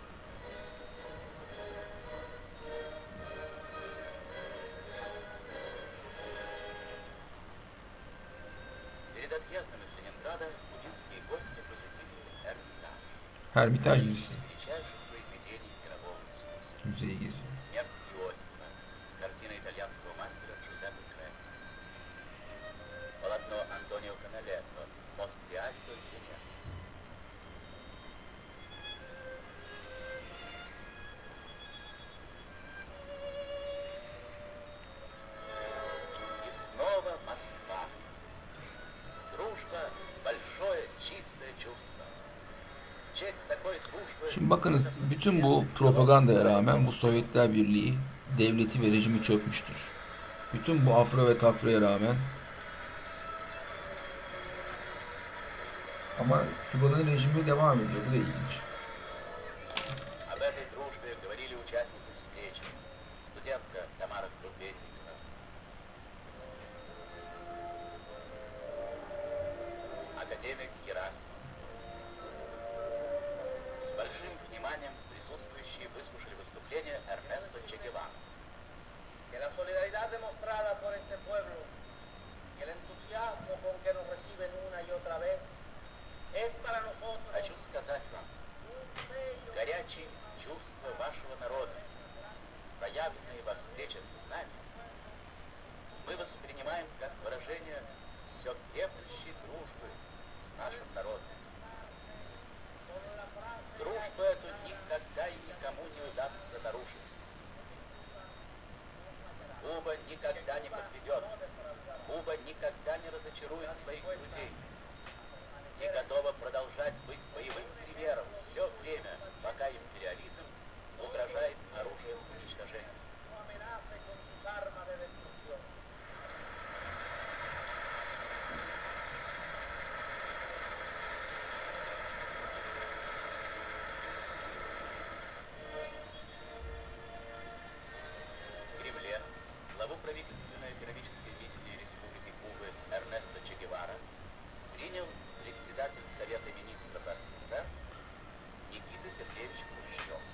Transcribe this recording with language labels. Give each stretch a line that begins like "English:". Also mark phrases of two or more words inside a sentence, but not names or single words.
Russian: Перед отъездом из Ленинграда кубинские гости посетили Эрмитаж, Hermitage одно из
Turkish: Müzesi.
Russian: величайших произведений мирового искусства.
Turkish: Müzeye geziyor.
Russian: Смерть Иосифа, картина итальянского мастера Джузеппе Кресо. Полотно Антонио Каналетто, мост Риальто в Венеции. И снова Москва. Дружба – большое, чистое чувство. Честь такой дружбы...
Turkish: Şimdi bakınız, bütün bu propagandaya rağmen bu Sovyetler Birliği devleti ve rejimi çökmüştür. Bütün bu afra ve tafraya rağmen, ama Küba'nın rejimi devam ediyor. Bu da ilginç.
Russian: Об этой дружбе говорили участники встречи. Студентка Тамара Крупенникова. Академик Герасимов. С большим вниманием присутствующие выслушали выступление Эрнеста Че Гевары.
Spanish: Que la solidaridad demostrada por este pueblo y el entusiasmo con que nos reciben una y otra vez es para nosotros
Russian: Хочу сказать вам,
Spanish: un sello
Russian: горячие чувства вашего народа, проявленные во встречах с нами, мы воспринимаем как выражение все крепнущей дружбы с нашим народом. Дружбу эту никогда и никому не удастся нарушить. Куба никогда не подведет. Куба никогда не разочарует своих друзей. И готова продолжать быть боевым примером все время, пока империализм угрожает оружием уничтожения.
Spanish: no amenace con sus armas de destrucción.
Russian: В Кремле главу правительственной экономической миссии Республики Кубы Эрнеста Че Гевара принял председатель Совета министров СССР Никита Сергеевич Хрущев.